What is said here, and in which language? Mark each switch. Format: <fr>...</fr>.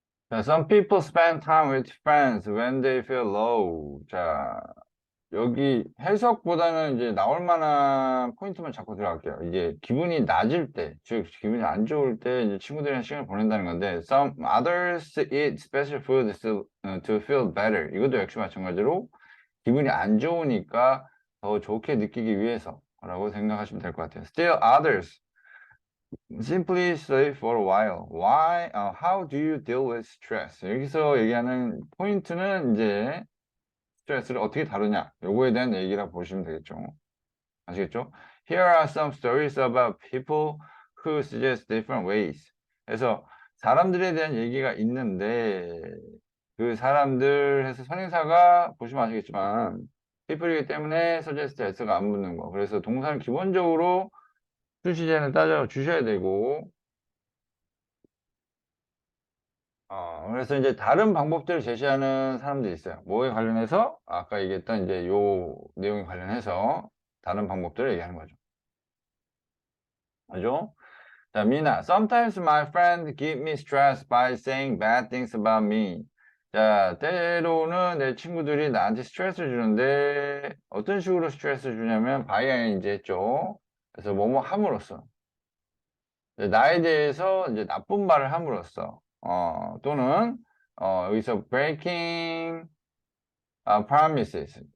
<en>자, some people spend time with friends when they feel low.</en> <ko>자, 여기 해석보다는 이제 나올 만한 포인트만 잡고 들어갈게요. 이제 기분이 낮을 때, 즉 기분이 안 좋을 때 이제 친구들이랑 시간을 보낸다는 건데,</ko> <en>some others eat special food to feel better.</en> <ko>이것도 역시 마찬가지로 기분이 안 좋으니까 더 좋게 느끼기 위해서라고 생각하시면 될 것 같아요.</ko> <en>Still others simply stay for a while. Why? How do you deal with stress?</en> <ko>여기서 얘기하는 포인트는 이제 스트레스를 어떻게 다루냐 요거에 대한 얘기라 보시면 되겠죠. 아시겠죠?</ko> <en>Here are some stories about people who suggest different ways.</en> <ko>그래서 사람들에 대한 얘기가 있는데 그 사람들 해서 선행사가 보시면 아시겠지만 people이기 때문에 suggest s가 안 붙는 거. 그래서 동사는 기본적으로 수시제는 따져 주셔야 되고 그래서 이제 다른 방법들을 제시하는 사람들이 있어요. 뭐에 관련해서 아까 얘기했던 이제 요 내용에 관련해서 다른 방법들을 얘기하는 거죠. 맞죠? 자, 미나.</ko> <en>Sometimes my friends give me stress by saying bad things about me.</en> <ko>자, 때로는 내 친구들이 나한테 스트레스를 주는데 어떤 식으로 스트레스를 주냐면 by 이제 했죠. 그래서 뭐뭐 함으로써 나에 대해서 이제 나쁜 말을 함으로써 또는 여기서</ko> <en>breaking promises.</en>